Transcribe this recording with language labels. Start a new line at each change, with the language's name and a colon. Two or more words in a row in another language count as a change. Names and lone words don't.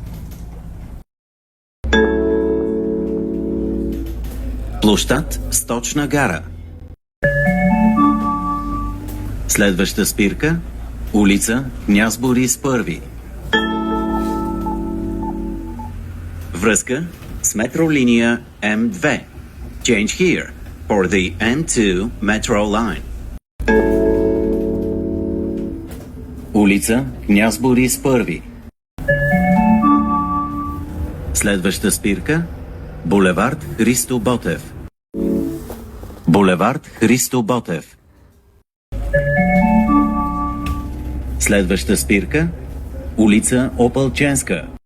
Bulgarian: Площад Сточна гара. Следваща спирка – улица Княз Борис I. Връзка с метролиния М2.
English: Change here for the M2 metro line.
Bulgarian: Улица Княз Борис I. Следваща спирка – булевард Христо Ботев. Булевард Христо Ботев. Следваща спирка – улица Опълченска.